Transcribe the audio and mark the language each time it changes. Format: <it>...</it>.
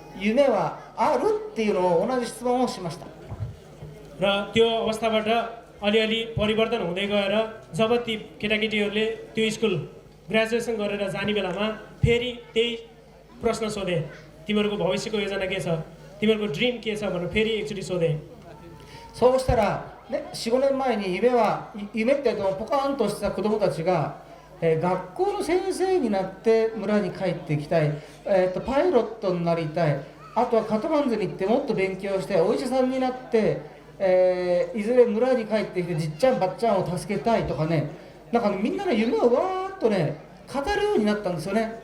<ja>夢はあるっていうのを同じ質問をしました。</ja> <ne>र त्यो अवस्थाबाट अलिअलि परिवर्तन हुँदै गएर जब ती केटाकेटीहरूले त्यो स्कुल ग्रेजुएसन गरेर जाने बेलामा फेरि त्यही प्रश्न सोधे तिमीहरूको भविष्यको योजना के छ तिमीहरूको ड्रिम के छ भनेर फेरि एकचोटि सोधे।</ne> <ja>そうしたら、4、5年前に夢ってポカーンとした子どもたちが、学校の先生になって村に帰ってきたい、パイロットになりたい、あとはカトマンズに行ってもっと勉強してお医者さんになって、いずれ村に帰ってきてじっちゃんばっちゃんを助けたいとかね、なんかみんなの夢をわーっとね語るようになったんですよね。</ja>